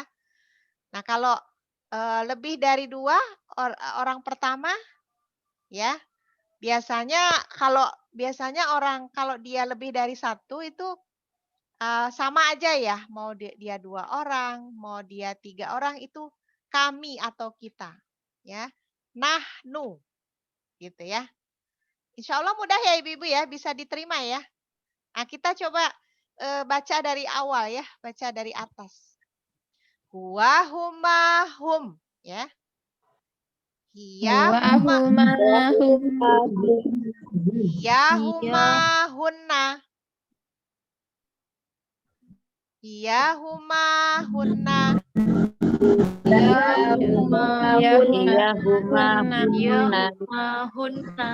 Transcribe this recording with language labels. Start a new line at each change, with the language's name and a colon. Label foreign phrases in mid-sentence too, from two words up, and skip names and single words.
Indonesian: Nah, kalau lebih dari 2 orang pertama ya, biasanya orang kalau dia lebih dari 1 itu sama aja ya, mau dia 2 orang, mau dia 3 orang itu kami atau kita, ya. Nahnu, gitu ya.
Arabic: Insya Allah
Indonesian: mudah ya Ibu-ibu ya, bisa diterima ya. Nah, kita coba baca dari awal ya, baca dari atas.
Arabic: هو، هما, hum, ya. هي، هما، هي، هما، هن. هي، هما، هن. hunna.